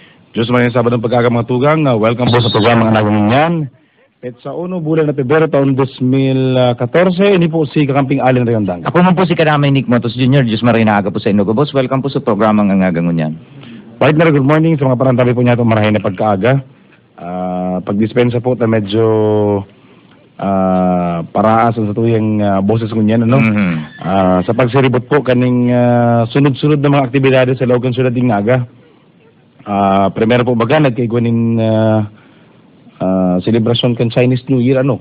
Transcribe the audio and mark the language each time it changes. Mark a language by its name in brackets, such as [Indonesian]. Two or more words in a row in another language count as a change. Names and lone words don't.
[Bikol] Diyos maraming Sabadong pagkaga mga tugang. Welcome po sa programa ng Naganginyan. At sa uno bulan na Pebrero taon 2014, ini po si Kakamping Allen Rayondang. Ako man po si Karamay Nick Motos Jr. Diyos maraming naaga po sa inyo. Boss, welcome po sa programa ng Naganginyan. Partner, [English] good morning. [Bikol] Sa mga parantabi po niya itong marahin na pagkaaga. Pagdispensa po na medyo paraas sa tuyang boses ko niyan, ano? Sa pagsiribot po kaning sunod-sunod na mga aktibidades sa Logan Sunod ng Naga. Primero po baga nagkaigwanin celebration kan Chinese New Year, ano?